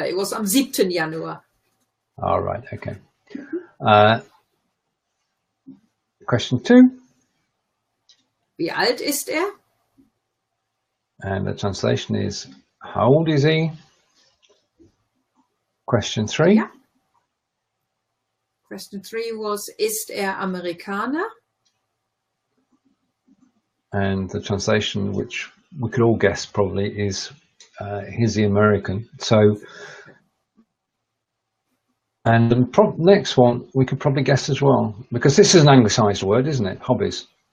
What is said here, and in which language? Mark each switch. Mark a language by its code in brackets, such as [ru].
[en] It was [de] am 7. Januar. [en] All right. Okay. Question 2. [de] Wie alt ist er? [en] And the translation is, how old is he? Question 3. Yeah. Question 3 was, [de] ist er Amerikaner? [en] And the translation, which we could all guess probably, is, is he American? So, and the next one we could probably guess as well, because this is an anglicized word, isn't it? Hobbies.